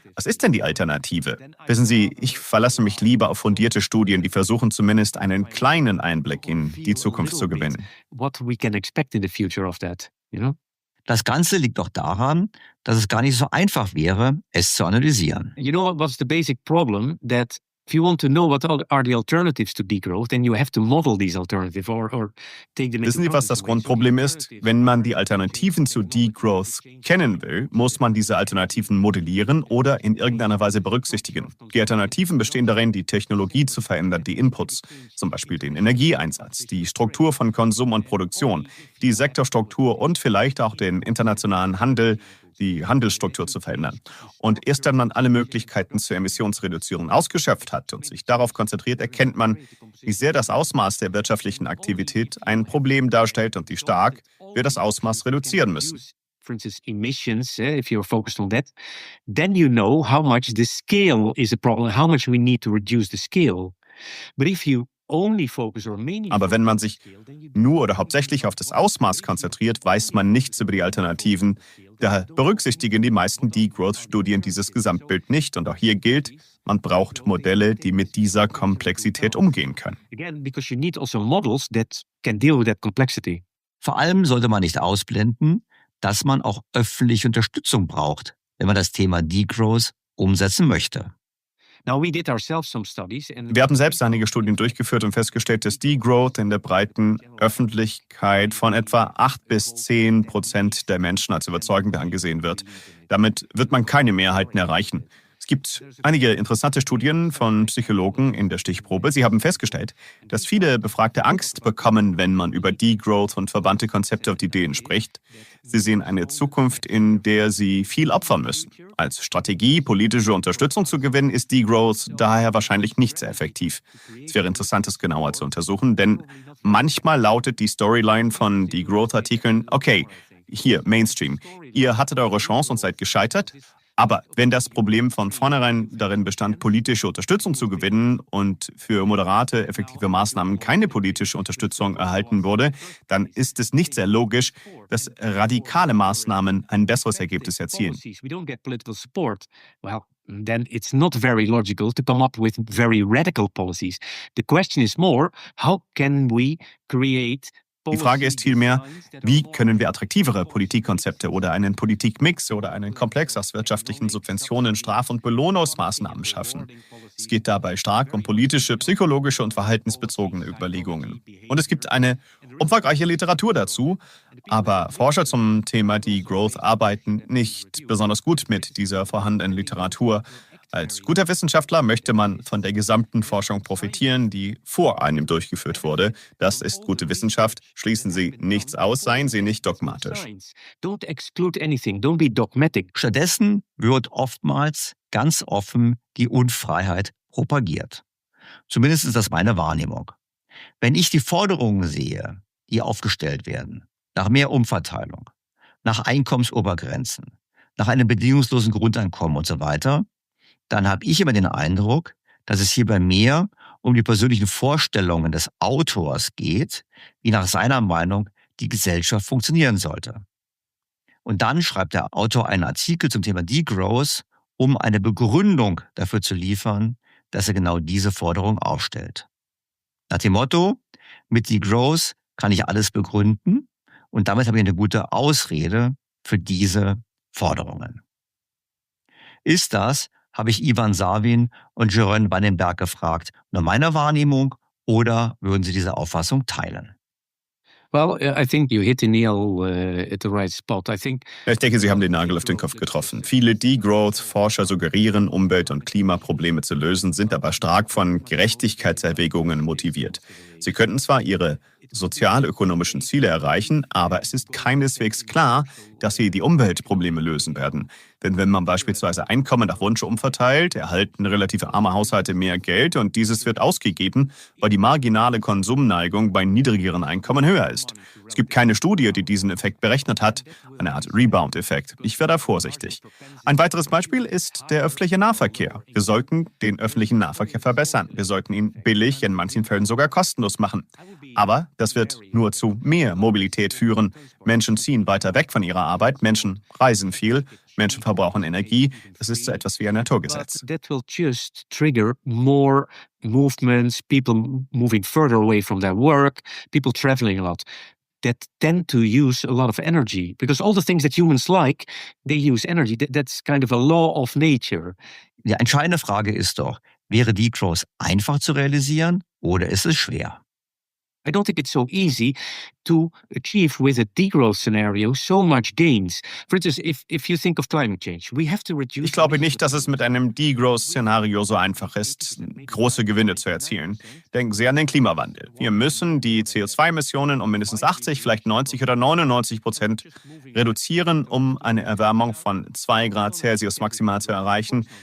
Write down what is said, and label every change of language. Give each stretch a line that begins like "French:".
German: Was ist denn die Alternative? Wissen Sie, ich verlasse mich lieber auf fundierte Studien, die versuchen zumindest einen kleinen Einblick in die Zukunft zu gewinnen. Das Ganze liegt auch daran, dass es gar nicht so einfach wäre, es zu analysieren.
English: You know what's the basic problem? That if you want to know what are the alternatives to degrowth, then you have to model these alternatives or take them into
German: Wissen Sie, was das Grundproblem ist? Wenn man die Alternativen zu Degrowth kennen will, muss man diese Alternativen modellieren oder in irgendeiner Weise berücksichtigen. Die Alternativen bestehen darin, die Technologie zu verändern, die Inputs, zum Beispiel den Energieeinsatz, die Struktur von Konsum und Produktion, die Sektorstruktur und vielleicht auch den internationalen Handel, die Handelsstruktur zu verändern. Und erst wenn man alle Möglichkeiten zur Emissionsreduzierung ausgeschöpft hat und sich darauf konzentriert, erkennt man, wie sehr das Ausmaß der wirtschaftlichen Aktivität ein Problem darstellt und wie stark wir das Ausmaß reduzieren müssen.
English: For instance, emissions, if you're focused on that, then you know how much the scale is a problem, how much we need to reduce the scale. But if you only focus or mainly
German: Aber wenn man sich nur oder hauptsächlich auf das Ausmaß konzentriert, weiß man nichts über die Alternativen. Da berücksichtigen die meisten Degrowth-Studien dieses Gesamtbild nicht. Und auch hier gilt, man braucht Modelle, die mit dieser Komplexität umgehen können.
English: again, because you need also models that can deal with that complexity.
German: Vor allem sollte man nicht ausblenden, dass man auch öffentliche Unterstützung braucht, wenn man das Thema Degrowth umsetzen möchte.
English: Now we did ourselves some studies and
German: Wir haben selbst einige Studien durchgeführt und festgestellt, dass Degrowth in der breiten Öffentlichkeit von etwa 8-10% der Menschen als überzeugend angesehen wird. Damit wird man keine Mehrheiten erreichen. Es gibt einige interessante Studien von Psychologen in der Stichprobe. Sie haben festgestellt, dass viele Befragte Angst bekommen, wenn man über Degrowth und verwandte Konzepte und Ideen spricht. Sie sehen eine Zukunft, in der sie viel opfern müssen. Als Strategie, politische Unterstützung zu gewinnen, ist Degrowth daher wahrscheinlich nicht sehr effektiv. Es wäre interessant, es genauer zu untersuchen, denn manchmal lautet die Storyline von Degrowth-Artikeln, okay, hier, Mainstream, ihr hattet eure Chance und seid gescheitert. Aber wenn das Problem von vornherein darin bestand, politische Unterstützung zu gewinnen und für moderate, effektive Maßnahmen keine politische Unterstützung erhalten wurde, dann ist es nicht sehr logisch, dass radikale Maßnahmen ein besseres Ergebnis erzielen.
English: we don't get political support, well, then it's not very logical to come up with very radical policies. The question is more, how can we create
German: Die Frage ist vielmehr, wie können wir attraktivere Politikkonzepte oder einen Politikmix oder einen Komplex aus wirtschaftlichen Subventionen, Straf- und Belohnungsmaßnahmen schaffen? Es geht dabei stark um politische, psychologische und verhaltensbezogene Überlegungen. Und es gibt eine umfangreiche Literatur dazu, aber Forscher zum Thema Degrowth arbeiten nicht besonders gut mit dieser vorhandenen Literatur. Als guter Wissenschaftler möchte man von der gesamten Forschung profitieren, die vor einem durchgeführt wurde. Das ist gute Wissenschaft. Schließen Sie nichts aus, seien Sie nicht dogmatisch.
English: Don't exclude anything, don't be dogmatic.
German: Stattdessen wird oftmals ganz offen die Unfreiheit propagiert. Zumindest ist das meine Wahrnehmung. Wenn ich die Forderungen sehe, die aufgestellt werden, nach mehr Umverteilung, nach Einkommensobergrenzen, nach einem bedingungslosen Grundeinkommen und so weiter, dann habe ich immer den Eindruck, dass es hierbei mehr um die persönlichen Vorstellungen des Autors geht, wie nach seiner Meinung die Gesellschaft funktionieren sollte. Und dann schreibt der Autor einen Artikel zum Thema Degrowth, um eine Begründung dafür zu liefern, dass er genau diese Forderung aufstellt. Nach dem Motto, mit Degrowth kann ich alles begründen und damit habe ich eine gute Ausrede für diese Forderungen. Ist das, habe ich Ivan Savin und Jeroen Vandenberg gefragt, nur meine Wahrnehmung oder würden Sie diese Auffassung teilen?
English: Well, I think you hit the nail at the right spot.
German: Ich denke, Sie haben den Nagel auf den Kopf getroffen. Viele Degrowth-Forscher suggerieren, Umwelt- und Klimaprobleme zu lösen, sind aber stark von Gerechtigkeitserwägungen motiviert. Sie könnten zwar ihre sozialökonomischen Ziele erreichen, aber es ist keineswegs klar, dass sie die Umweltprobleme lösen werden. Denn wenn man beispielsweise Einkommen nach Wunsch umverteilt, erhalten relativ arme Haushalte mehr Geld und dieses wird ausgegeben, weil die marginale Konsumneigung bei niedrigeren Einkommen höher ist. Es gibt keine Studie, die diesen Effekt berechnet hat, eine Art Rebound-Effekt. Ich wäre da vorsichtig. Ein weiteres Beispiel ist der öffentliche Nahverkehr. Wir sollten den öffentlichen Nahverkehr verbessern. Wir sollten ihn billig, in manchen Fällen sogar kostenlos machen. Aber das wird nur zu mehr Mobilität führen. Menschen ziehen weiter weg von ihrer Arbeit, Menschen reisen viel, Menschen verbrauchen Energie. Das ist so etwas wie ein Naturgesetz.
English: That will just trigger more movements, people moving further away from their work, people traveling a lot. That tend to use a lot of energy because all the things that humans like, they use energy. That's kind of a law of nature.
German: Die entscheidende Frage ist doch, wäre Degrowth einfach zu realisieren oder ist es schwer?
English: I don't think it's so easy to achieve with a degrowth scenario so much gains. For instance, if you think of climate change, we have to reduce.
German: Ich glaube nicht, dass es mit einem Degrowth-Szenario so einfach ist, große Gewinne zu erzielen. Denken Sie an den Klimawandel. Wir müssen die CO2-Emissionen um mindestens 80, vielleicht 90 oder 99% reduzieren, um eine Erwärmung von 2 Grad Celsius maximal zu erreichen.